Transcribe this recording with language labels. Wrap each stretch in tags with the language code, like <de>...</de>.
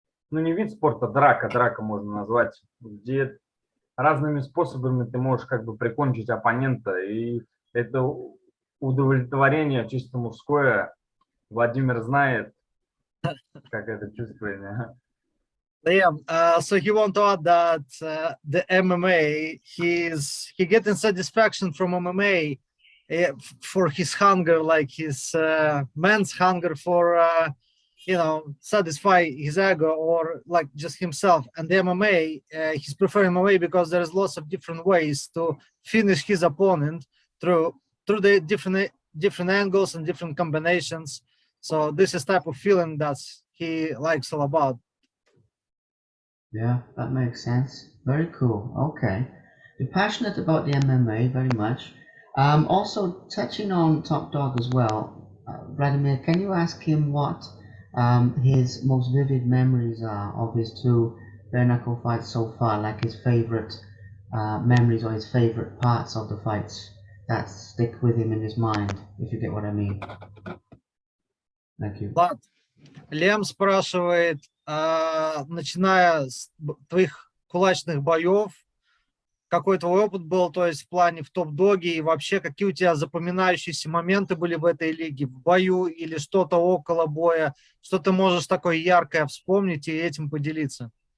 <ru>Ну, не вид спорта, драка можно назвать, где разными способами ты можешь как бы прикончить оппонента. И это удовлетворение чисто мужское. Владимир знает, как это чувствует.</ru> <en>Liam, so he want to add that the MMA, he getting satisfaction from MMA for his hunger, like his man's hunger for satisfy his ego or like just himself. And the MMA, he's preferring MMA because there's lots of different ways to finish his opponent through the different angles and different combinations. So this is type of feeling that he likes all about. Yeah, that makes sense. Very cool. Okay. You're passionate about the MMA very much. Also, touching on Top Dog as well, Vladimir, can you ask him what his most vivid memories are of his two bare knuckle fights so far, like his favorite memories or his favorite parts of the fights that stick with him in his mind, if you get what I mean? Thank you.</en> <ru>Влад, Лем спрашивает, начиная с твоих кулачных боев, какой твой опыт был, то есть в плане в топ-доге, и вообще какие у тебя запоминающиеся моменты были в этой лиге, в бою или что-то около боя, что ты можешь такое яркое вспомнить и этим поделиться?</ru>